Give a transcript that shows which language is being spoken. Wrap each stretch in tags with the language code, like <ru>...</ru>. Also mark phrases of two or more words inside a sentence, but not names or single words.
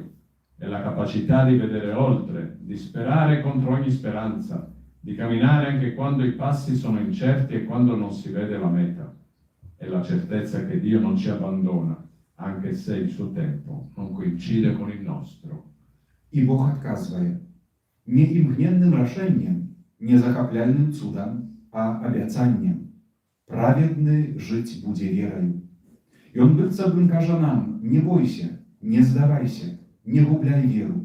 <it>È la capacità di vedere oltre, di sperare contro ogni speranza, di camminare anche quando i passi sono incerti e quando non si vede la meta. È la certezza che Dio non ci abbandona, anche se il suo tempo non coincide con il nostro.</it> <be>І Бог адказвае: не імгненным рашэннем, не захапляльным цудам, а абяцаннем. Праведны жыць будзе вераю. Ён быццам бы кажа нам: не бойся, не здавайся, не губляй веру.</be>